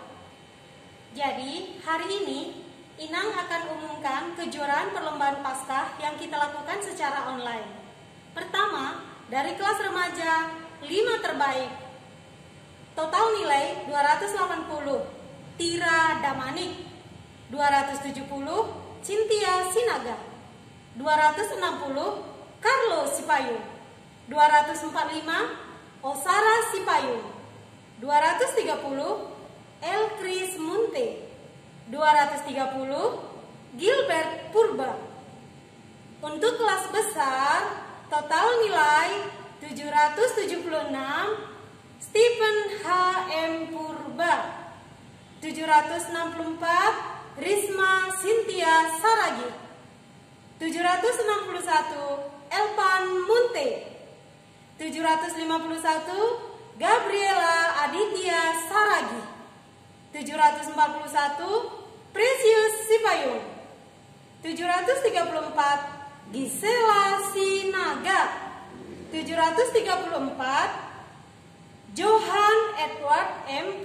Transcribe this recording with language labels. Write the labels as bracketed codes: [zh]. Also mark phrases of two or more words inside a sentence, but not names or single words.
[id] Jadi hari ini Inang akan umumkan kejuaraan perlombaan Paskah yang kita lakukan secara online. Pertama, dari kelas remaja 5 terbaik. Total nilai 280. Tira Damanik 270. Cynthia Sinaga 260, Carlo Sipayung 245, Osara Sipayung 230, Elkris Munte 230, Gilbert Purba. Untuk kelas besar total nilai 776, Stephen H.M. Purba 764, Risma Cynthia Saragi 761, Elpan Munte 751, Gabriela Aditya Saragi 741, Precious Sipayung 734, Gisela Sinaga 734, Johan Edward M.